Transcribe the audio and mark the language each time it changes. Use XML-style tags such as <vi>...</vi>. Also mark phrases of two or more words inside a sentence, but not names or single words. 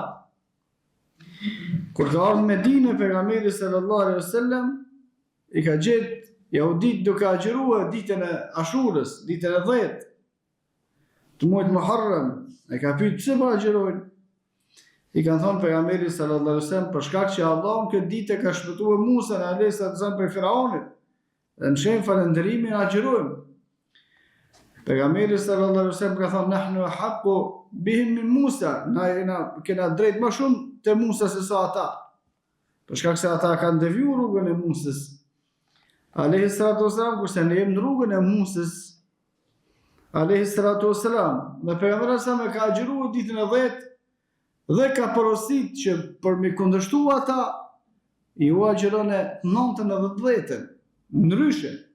<sq>Kur ka ardhur në Medinë pejgamberi</sq> <ar>صلى الله عليه وسلم</ar> <sq>i ka gjetë jehudit duke agjëruar ditën e Ashurës, ditën e 10 të muajit Muharram, e ka pyetur pse po agjërojnë. I kanë thonë pejgamberi</sq> <ar>صلى الله عليه وسلم</ar> <sq>për shkak që Allahu në këtë ditë ka shpëtuar Musa</sq> <ar>عليه السلام</ar> <sq>prej Firaunit. Dhe në shenjë falënderimin agjërojmë. Pejgamberi</sq> <ar>صلى الله عليه وسلم</ar> <sq>ka thonë</sq> <ar>نحن أحق بهم من موسى,</ar> <sq>na kena drejt më shumë te Musa se sa ata. Për shkak se ata kanë devijuar rrugën e Musës.</sq> <ar>عليه الصلاة والسلام,</ar> <sq>kurse ne jemi në rrugën e Musës.</sq> <ar>عليه الصلاة والسلام,</ar> <sq>dhe pejgamberi sa më ka agjëruar ditën e 10 dhe ka porosit që për mi kundërshtu ata i u agjëron e 9-ën edhe 10-ën, ndryshe.</sq>